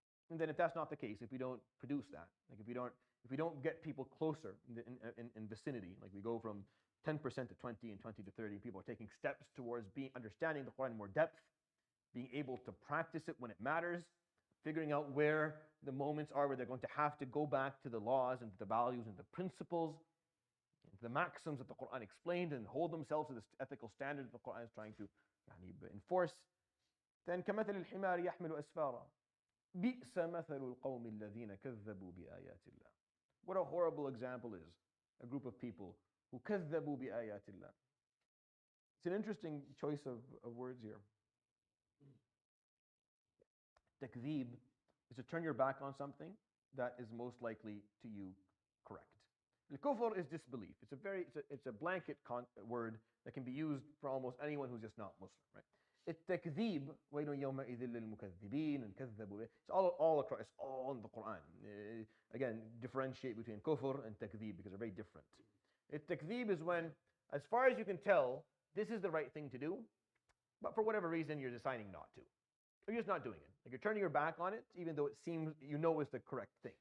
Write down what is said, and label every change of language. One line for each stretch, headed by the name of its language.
English: And then if that's not the case, if we don't produce that, like if we don't get people closer in vicinity, like we go from 10% to 20 and 20 to 30, people are taking steps towards understanding the Quran in more depth, being able to practice it when it matters, figuring out where the moments are where they're going to have to go back to the laws and to the values and the principles, the maxims that the Quran explained, and hold themselves to this ethical standard that the Quran is trying to enforce.
Arabic: Then كمثل الحمار يحمل أسفارا بئس مثل القوم الذين كذبوا بآيات الله.
English: What a horrible example is a group of people who
Arabic: كذبوا بآيات الله.
English: It's an interesting choice of words here. Takdhib is to turn your back on something that is most likely to you correct. Al-kufr is disbelief. It's a blanket word that can be used for almost anyone who's just not Muslim, right?
Arabic: التكذيب ويل يومئذ للمكذبين and كذبوا.
English: It's all across. It's all in the Quran. Again, differentiate between kufr and takdhib because they're very different. Takdhib is when, as far as you can tell, this is the right thing to do, but for whatever reason you're deciding not to. Or you're just not doing it. Like you're turning your back on it, even though it seems is the correct thing.